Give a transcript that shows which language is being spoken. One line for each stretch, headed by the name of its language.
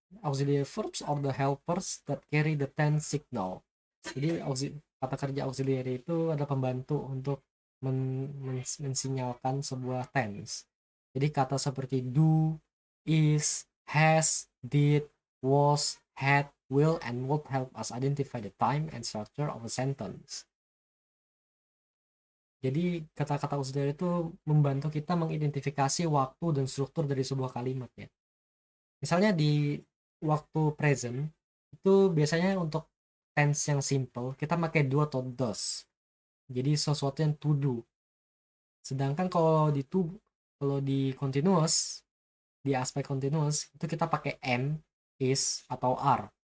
English: Auxiliary verbs are the helpers that carry the tense signal.
Indonesian: Jadi kata kerja auxiliary itu ada pembantu untuk mensinyalkan sebuah tense. Jadi kata seperti
English: do, is, has, did, was, had, will, and would help us identify the time and structure of a sentence.
Indonesian: Jadi kata-kata auxiliary itu membantu kita mengidentifikasi waktu dan struktur dari sebuah kalimat ya. Misalnya di waktu present itu biasanya untuk tense yang simple kita pakai do atau does. Jadi sesuatu yang to do. Sedangkan kalau di continuous, di aspek continuous itu kita pakai am, is atau are.